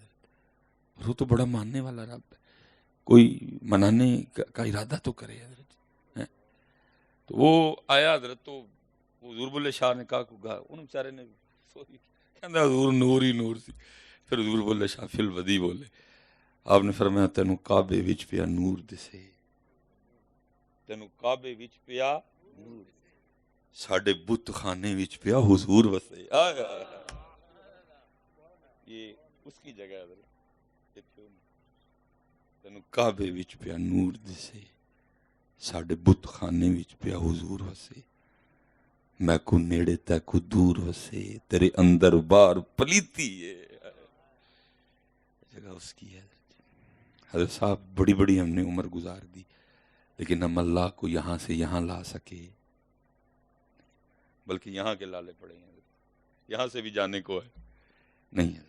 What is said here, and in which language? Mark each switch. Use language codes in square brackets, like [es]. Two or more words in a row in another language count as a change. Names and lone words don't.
[ur] وہ تو بڑا ماننے والا رب ہے، کوئی منانے کا ارادہ تو کرے حضرت۔ تو وہ آیا حضرت، تو حضور بلے شاہ نے کہا ان بیچارے نے [pa] کہندا حضور نور ہی نور سی۔ [ur] پھر حضور بلے شاہ فی الودی بولے، آپ نے فرمایا [pa] تینوں کعبے وچ پیا نور دسے، تینوں کعبے وچ پیا نور، ساڈے بت خانے وچ پیا حضور وسے۔ [ur] یہ اس کی جگہ ہے، [pa] تینوں کعبے وچ پیا نور دسے، ساڈے بت خانے وچ پیا حضور وسے، میں کو نیڑے تے کو دور وسے، تیرے اندر باہر پلیتی ہے، [ur] جگہ اس کی ہے۔ حضرت صاحب بڑی بڑی ہم نے عمر گزار دی، لیکن ہم اللہ کو یہاں سے یہاں لا سکے، بلکہ یہاں کے لالے پڑے ہیں، یہاں سے بھی جانے کو ہے نہیں ہے۔